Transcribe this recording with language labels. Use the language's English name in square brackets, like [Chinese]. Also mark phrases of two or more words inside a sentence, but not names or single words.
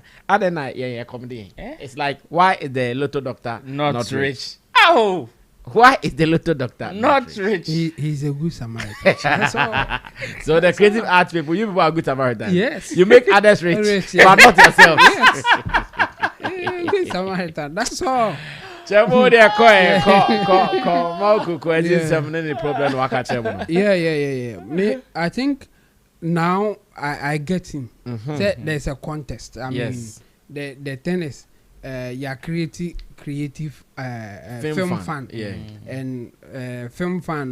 [English] And then it's like, why is the Lotto doctor not rich? Oh, why is the Lotto doctor not rich? He's a good Samaritan. That's all. So the creative arts people, you people are good Samaritans. Yes. You make others rich, but not yourself. Yes. Good Samaritan. That's all. Chemo de ko Mogul ko any problem waka chemo. Yeah. Me, I think now I get him. There's a contest. I mean, the thing is, creative film fund. And film fund.